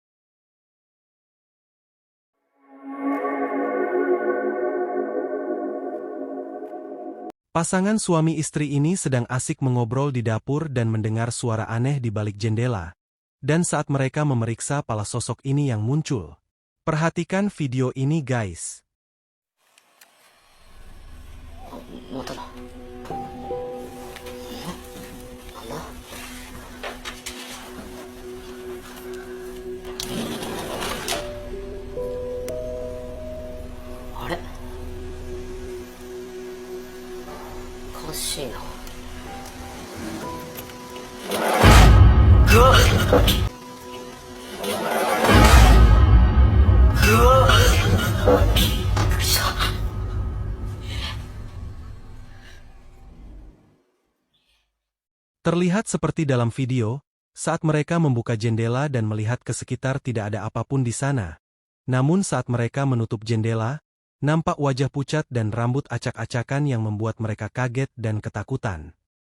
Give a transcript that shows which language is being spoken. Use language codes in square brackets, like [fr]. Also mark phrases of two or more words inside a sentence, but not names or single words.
[id] Pasangan suami istri ini sedang asik mengobrol di dapur dan mendengar suara aneh di balik jendela. Dan saat mereka memeriksa pala sosok ini yang muncul. Perhatikan video ini guys. [ja] まただ。なんだ。あれ。おかしいな。うわっ。うわっ。 [id] Terlihat seperti dalam video, saat mereka membuka jendela dan melihat ke sekitar tidak ada apapun di sana. Namun saat mereka menutup jendela, nampak wajah pucat dan rambut acak-acakan yang membuat mereka kaget dan ketakutan.